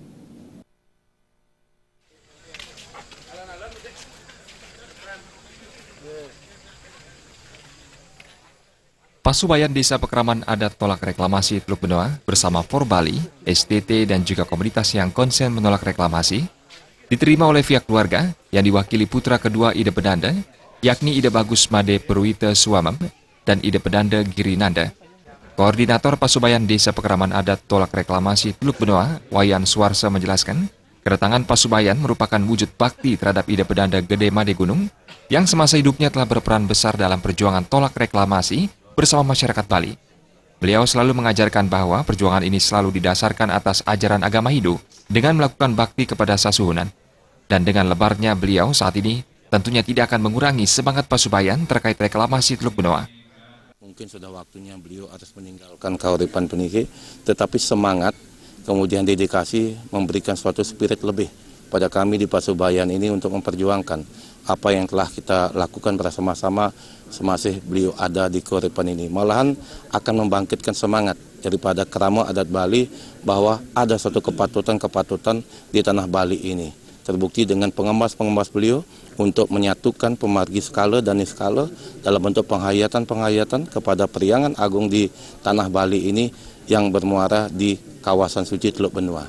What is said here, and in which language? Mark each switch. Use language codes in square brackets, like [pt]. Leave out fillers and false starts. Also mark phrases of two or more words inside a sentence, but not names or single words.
[id] Pasubayan Desa Pekraman Adat Tolak Reklamasi Teluk Benoa bersama Forbali, STT dan juga komunitas yang konsen menolak reklamasi diterima oleh pihak keluarga yang diwakili putra kedua Ide Pedanda, yakni Ide Bagus Made Purwita Suamem dan Ide Pedanda Girinanda. Koordinator Pasubayan Desa Pekraman Adat Tolak Reklamasi Teluk Benoa, Wayan Suarsa menjelaskan, kedatangan Pasubayan merupakan wujud bakti terhadap Ide Pedanda Gede Made Gunung yang semasa hidupnya telah berperan besar dalam perjuangan tolak reklamasi bersama masyarakat Bali. Beliau selalu mengajarkan bahwa perjuangan ini selalu didasarkan atas ajaran agama Hindu dengan melakukan bakti kepada sasuhunan. Dan dengan lebarnya beliau saat ini tentunya tidak akan mengurangi semangat Pasubayan terkait reklamasi Teluk Benoa. Mungkin sudah waktunya beliau harus meninggalkan [ban] kauripan peniki, [id] tetapi semangat, kemudian dedikasi memberikan suatu spirit lebih pada kami di Pasubayan ini untuk memperjuangkan apa yang telah kita lakukan bersama-sama semasa beliau ada di kauripan ini. Malahan akan membangkitkan semangat daripada kerama adat Bali bahwa ada suatu kepatutan di tanah Bali ini. Terbukti dengan pengemas beliau untuk menyatukan pemargi skala dan niskala dalam bentuk penghayatan kepada periangan agung di tanah Bali ini yang bermuara di kawasan suci Teluk Benoa.